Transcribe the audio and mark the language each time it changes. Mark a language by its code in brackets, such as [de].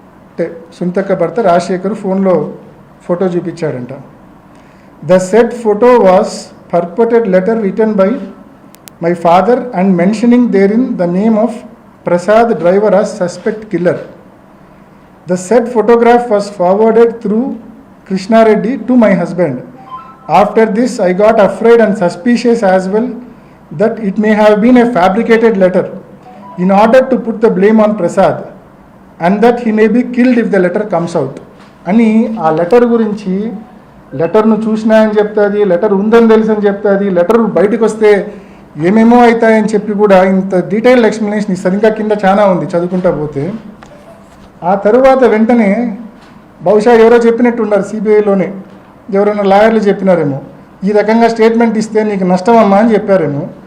[te] అంటే సునీతక్క భర్త రాజశేఖర్ ఫోన్లో photo చూపించాడంట. [en] The said photo was purported letter written by my father and mentioning there in the name of Prasad driver as suspect killer. The said photograph was forwarded through Krishna Reddy to my husband. After this, I got afraid and suspicious as well that it may have been a fabricated letter in order to put the blame on Prasad and that he may be killed if the letter comes out. [te] అని ఆ letter గురించి, లెటర్ను చూసినా అని చెప్తుంది, letter ఉందని తెలుసు అని చెప్తుంది, లెటర్ బయటకు వస్తే ఏమేమో అవుతాయని చెప్పి కూడా ఇంత డీటెయిల్డ్ ఎక్స్ప్లెనేషన్ ఇస్తుంది. ఇంకా కింద చాలా ఉంది చదువుకుంటా పోతే. ఆ తరువాత వెంటనే బహుశా ఎవరో చెప్పినట్టున్నారు సిబిఐలోనే, ఎవరైనా లాయర్లు చెప్పినారేమో, ఈ రకంగా స్టేట్మెంట్ ఇస్తే నీకు నష్టం అమ్మా అని చెప్పారేమో.